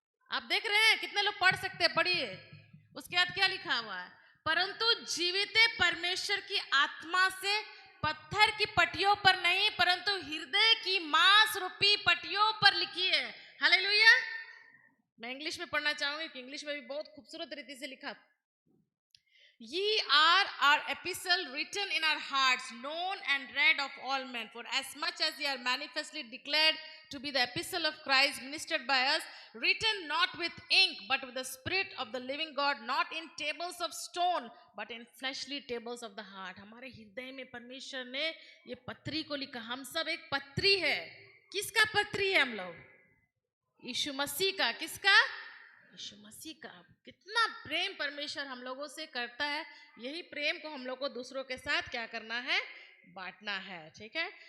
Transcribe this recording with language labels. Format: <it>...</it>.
<hi>आप देख रहे हैं कितने लोग पढ़ सकते हैं, पढ़िए। उसके बाद क्या लिखा हुआ है? परंतु जीवित परमेश्वर की आत्मा से पत्थर की पटियों पर नहीं परंतु हृदय की मांस रूपी पटियों पर लिखी है। हालेलुया। मैं इंग्लिश में पढ़ना चाहूंगी कि इंग्लिश में भी बहुत खूबसूरत रीति से लिखा।</hi> <en>Ye are our epistle written in our hearts, known and read of all men. For as much as ye are manifestly declared to be the epistle of Christ, ministered by us, written not with ink, but with the Spirit of the living God, not in tables of stone, but in fleshly tables of the heart.</en> <hi>हमारे हृदय में परमेश्वर ने ये पत्री को लिखा। हम सब एक पत्री है। किसका पत्री है हम लोग? यीशु मसीह का। किसका? यीशु मसीह का। कितना प्रेम परमेश्वर हम लोगों से करता है। यही प्रेम को हम लोग को दूसरों के साथ क्या करना है? बांटना है। ठीक है।</hi>